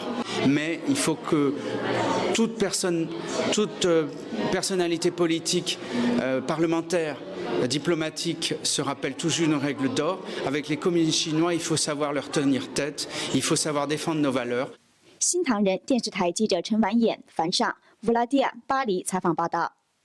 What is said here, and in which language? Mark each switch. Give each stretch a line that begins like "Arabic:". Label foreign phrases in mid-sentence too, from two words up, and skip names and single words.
French: Mais il faut que toute personnalité politique, parlementaire, diplomatique se rappelle toujours une règle d'or. Avec les communistes chinois, il faut savoir leur tenir tête, il faut savoir défendre nos valeurs.
Chinese: 新唐人电视台记者陈婉衍、樊尚、乌拉蒂亚巴黎采访报道。